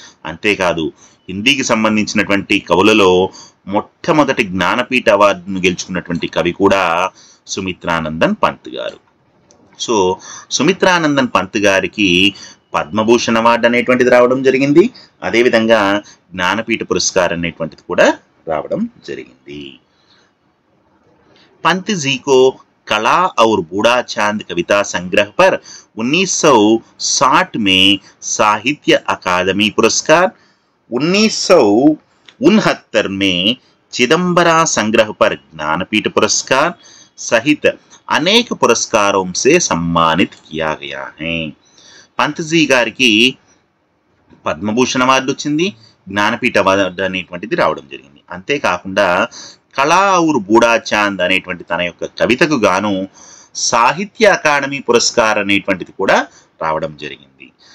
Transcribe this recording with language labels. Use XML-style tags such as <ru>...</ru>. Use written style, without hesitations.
<te>అంతేకాదు హిందీకి సంబంధించినటువంటి కవులలో మొట్టమొదటి జ్ఞానపీఠ అవార్డును గెలుచుకున్నటువంటి కవి కూడా సుమిత్రానందన్ పంత్ గారు. సో సుమిత్రానందన్ పంత్ గారికి పద్మభూషణ్ అవార్డు అనేటువంటిది రావడం జరిగింది. అదేవిధంగా జ్ఞానపీఠ పురస్కారం అనేటువంటిది కూడా రావడం జరిగింది.</te> <hi>पंत जी को कला और बूढ़ा चांद कविता संग्रह पर 1960 में साहित्य अकादमी पुरस्कार, 1969 में चिदंबरा संग्रह पर ज्ञानपीठ पुरस्कार सहित अनेक पुरस्कारों से सम्मानित किया गया है.</hi> <te>पंत जी గారికి పద్మభూషణ్ అవార్డు వచ్చింది, జ్ఞానపీఠ అవార్డు అనేటువంటిది రావడం జరిగింది. అంతేకాకుండా కళా ఔర్ బూఢా చాంద్ అనేటువంటి తన యొక్క కవితకు గాను సాహిత్య అకాడమీ పురస్కార్ అనేటువంటిది కూడా రావడం జరిగింది.</te>